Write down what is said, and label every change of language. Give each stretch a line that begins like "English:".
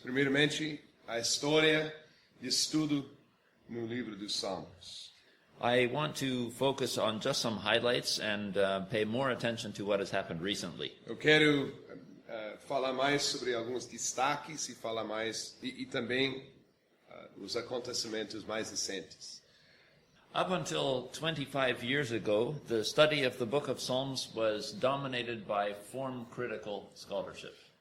Portuguese: Primeiramente, a história de estudo no livro dos Salmos.
English: I want to focus on just some highlights and pay more attention to what has happened recently.
Portuguese: Eu quero falar mais sobre alguns destaques e falar mais e também os acontecimentos mais recentes.
English: Up until 25 years ago, the study of the book of Psalms was dominated by form-critical scholarship.